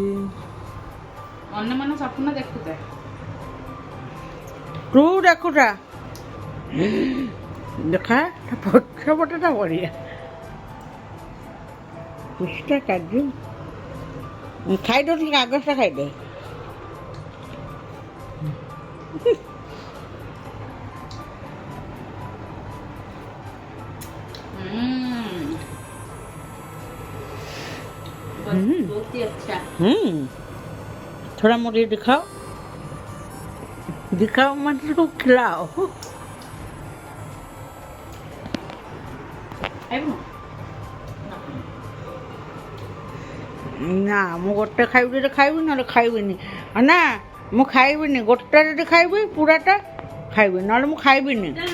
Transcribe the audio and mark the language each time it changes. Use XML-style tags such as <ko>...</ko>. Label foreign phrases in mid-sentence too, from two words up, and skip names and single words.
<or>ମନେ ମନେ ସ୍ୱପ୍ନ ଦେଖୁଥା। ତୁ ଦେଖୁଥା, ଦେଖା ପଛପଟଟା ବଢ଼ିଆ। ପିସ୍ତା କାଜୁ ଖାଇଦେଉଛି, କାଗଜଟା ଖାଇଦେ।</or> <hi>बहुत ही अच्छा। थोड़ा मुझे दिखाओ, मतलब खिलाओ।</hi> <or>ନା ମୁଁ ଗୋଟେ ଖାଇବି ଯଦି ଖାଇବି, ନହେଲେ ଖାଇବିନି। ନା ମୁଁ ଖାଇବିନି, ଗୋଟେ ଯଦି ଖାଇବି ପୁରାଟା ଖାଇବି, ନହେଲେ ମୁଁ ଖାଇବିନି।</or>